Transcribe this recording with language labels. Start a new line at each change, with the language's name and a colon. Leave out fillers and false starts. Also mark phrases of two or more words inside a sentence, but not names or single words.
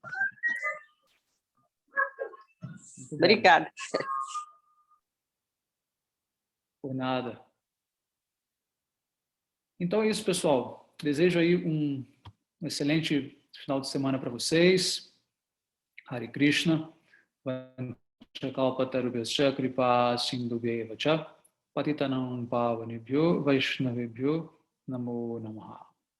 Portuguese: Obrigada. Por nada. Então é isso, pessoal. Desejo aí um excelente final de semana para vocês. Hare Krishna.
Sanskrit: वाञ्छाकल्पतरुभ्यश्च कृपा सिन्धुभ्य एव च पतितानां पावनेभ्यो वैष्णवेभ्यो नमो नमः.